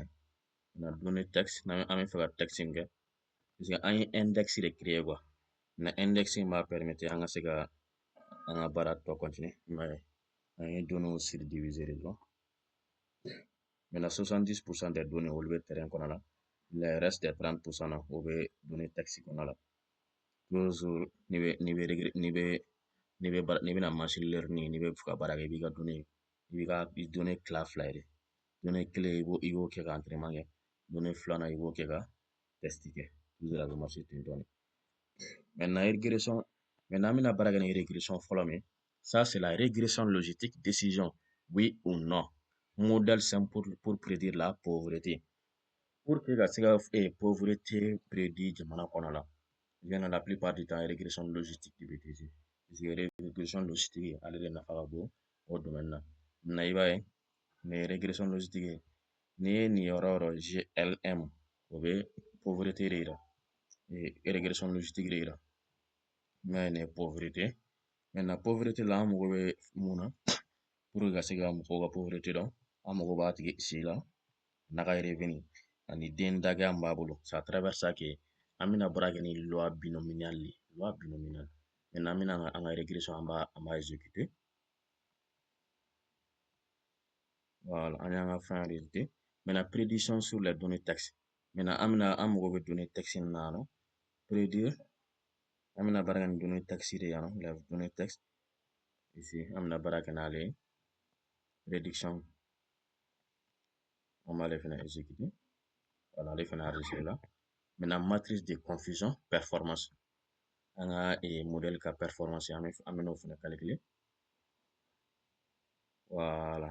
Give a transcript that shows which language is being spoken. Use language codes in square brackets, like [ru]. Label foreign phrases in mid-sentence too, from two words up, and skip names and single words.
[fr] Maintenant données texte, [bm] an bɛ fɛ ka texte min kɛ. [fr] Parce que [bm] an ye index de créer quoi. Na index in b'a permettre an ka se ka an ka baara tɔ continuer. An ye [fr] données subdiviser [bm] de dɔrɔn. [fr] Maintenant 70% des données [bm] olu bɛ terrain kɔnɔ la. [fr] Le reste des 30% [bm] na o bɛ [fr] données texte [bm] kɔnɔ la. Toujours n'i bɛna [en] machine learning [bm] n'i bɛ fɛ ka baara kɛ i b'i ka données tila fila ye de. Données kelen i b'o kɛ ka entraînement kɛ. Données filanan i b'o kɛ ka test kɛ. Toujours a bɛ marcher ten tɔ de. [fr] Maintenant régression, maintenant [bm] an bɛna baara kɛ ni régression fɔlɔ min, [fr] ça c'est la régression logique, décision, oui ou non. Modèle simple pour prédire la pauvreté. Pour que [bm] ka se ka [fr] pauvreté prédit [bm] jamana kɔnɔ la, [fr] bien la plupart du temps régression logique [bm] de bɛ [fr] utiliser. Parce que régression logique [bm] ale de nafa ka bon o domaine na. Maintenant i b'a ye nin [fr] régression logique [bm] n'i ye nin yɔrɔ yɔrɔ GLM o bɛ pauvreté de yira. [fr] Régression logique [bm] de yira. N'a ye nin ye pauvreté. Maintenant pauvreté la an mago bɛ mun na pour ka se ka mɔgɔw ka pauvreté dɔn, an mago b'a tigi si la, n'a ka revenu ani den dakɛya min b'a bolo. [fr] C'est à travers ça que [bm] an bɛna baara kɛ ni [fr] loi binomiale [bm] de ye. [fr] Loi binomiale. [bm] Maintenant an bɛna an ka régression an b'a exécuter. Voilà, an y'an ka fɛn résulté. [fr] Maintenant prédiction sur les données texte. [bm] Maintenant an mago bɛ [fr] données texte [bm] nin na yan nɔ. [fr] Prédire. [bm] An bɛna baara kɛ ni [fr] données texte [bm] de yan nɔ. [fr] Les données texte. [bm] Ici an bɛna baara kɛ n'ale ye. [fr] Prédiction. On va les faire exécuter. Voilà, les faire enregistrer là. Maintenant, matrice de confusion, performance. On a un modèle qui a performance, on va calculer. Voilà.